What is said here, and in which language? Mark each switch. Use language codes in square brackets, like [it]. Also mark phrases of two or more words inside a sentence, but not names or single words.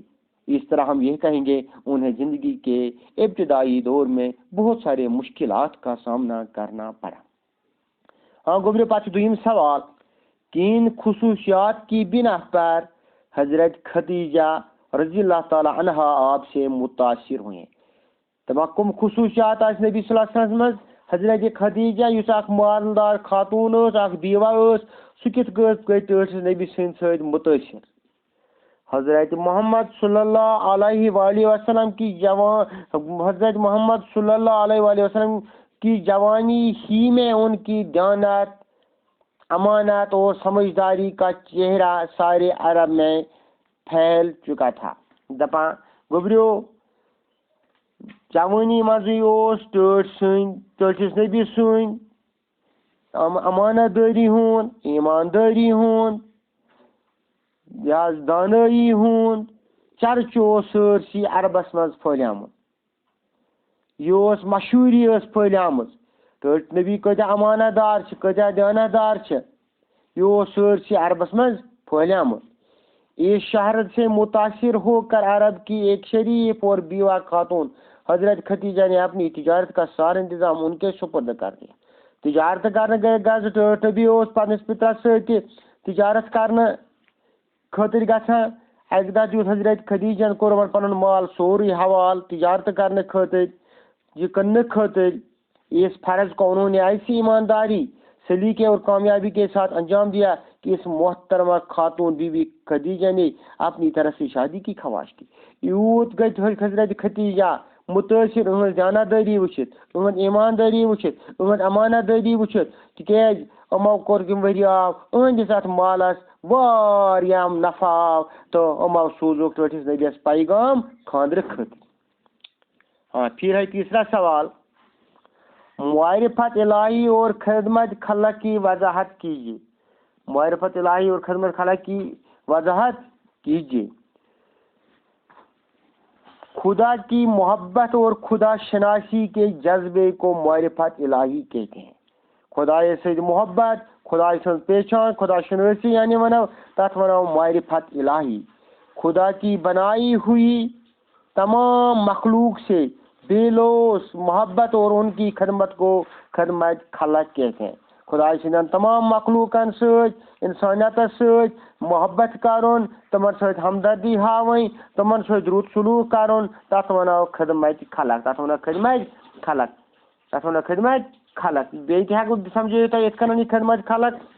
[ur] اس طرح ہم یہ کہیں گے انہیں زندگی کے ابتدائی دور میں بہت سارے مشکلات کا سامنا کرنا پڑا. [ks] ہاں گبر پاس دویم سوال, [ur] کن خصوصیات کی بنا پر حضرت خدیجہ رضی اللہ تعالی عنہا آپ سے متاثر ہوئے؟ [ks] تمام کم خصوصیات آس نبی صلی اللہ علیہ وسلم حضرت خدیجہ یس اخ مالدار خاتون اخ بیوہ سہ کت گئی نبی سند ست متاثر. [ur] حضرت محمد صلی اللہ علیہ وآلہ وسلم کی حضرت محمد صلی اللہ علیہ وآلہ وسلم کی جوانی ہی میں ان کی دیانت, امانت اور سمجھداری کا چہرہ سارے عرب میں پھیل چکا تھا. [ks] دپان گبریو جوانی مزے ٹھٹس نبی سن امانت داری ہند, ایمانداری ہند, دانائی ہند چرچہ سرسی عربس مز پھلیمت. یہ مشہوری پھلیمت ٹھٹ نبی کتیا امانت دار کتیا دیانت دار. یہ سرسی عربس مز پھلیمت. [ur] اس شہر سے متاثر ہو کر عرب کی ایک شریف اور بیوہ خاتون حضرت خدیجہ نے اپنی تجارت کا سارا انتظام ان کے سپرد کر دیا. تجارت کرنے گئے [ks] گز ٹھٹ نبی پنس پترس ست تجارت کرنے خاطر گژھان اکہ دہ دیت حضرت خدیجن کورمن پن مال سوری حوال تجارت کرنے خاطر یہ کرنے خاطر [ur] اس فرض کو انہوں نے ایسی ایمانداری سلیقے اور کامیابی کے ساتھ انجام دیا کہ اس محترمہ خاتون بی بی خدیجہ نے اپنی طرف سے شادی کی خواہش کی. [ks] یوت گئی حضرت خدیجہ متاثر اہم جانہ وچت اہم ایمانداری وچت اہم امانت داری وچت تکیاز امو کور وري آو اہندس ات مالس واریاہ نفع آو تو امو سوزوک ٹوٹھس نبیس پیغام خاندر خاطر. [ur] ہاں پھر ہے تیسرا سوال معرفت الہی اور خدمت خلق کی وضاحت کیجیے. معرفت الہی اور خدمت خلق کی وضاحت کیجیے. خدا کی محبت اور خدا شناسی کے جذبے کو معرفت الہی کہتے ہیں. خدا سے محبت خدا سے پہچان خدا شناسی [ks] یعنی ونو تت ونو معرفت الہی. [ur] خدا کی بنائی ہوئی تمام مخلوق سے بے لوث محبت اور ان کی خدمت کو خدمت خلق کہتے ہیں. [ks] خدا سندن تمام مخلوقن ست انسانیت ست محبت کرن تمن ست ہمدردی ہاویں تمن ست رت سلوک کرن تت ونو خدمت خلق. تت ونو خدمت خلق. تت ونو خدمت خلق. بیت ہیکو سمجھو تو ات کنن خدمت خلق.